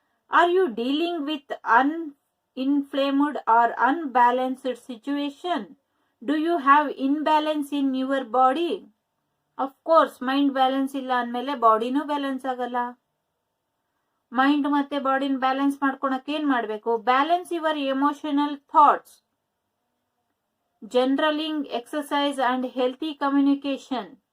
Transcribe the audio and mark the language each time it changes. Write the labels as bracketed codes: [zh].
[en] Are you dealing with inflamed or unbalanced situation? Do you have imbalance in your body? [kn] Of course, mind balance ಇಲ್ಲ ಅಂದ್ಮೇಲೆ ಬಾಡಿನೂ balance ಆಗಲ್ಲ. Mind ಮತ್ತೆ ಬಾಡಿನ balance ಮಾಡ್ಕೊಳಕ್ ಏನ್ ಮಾಡ್ಬೇಕು? [en] Balance your emotional thoughts, journaling, exercise and healthy communication.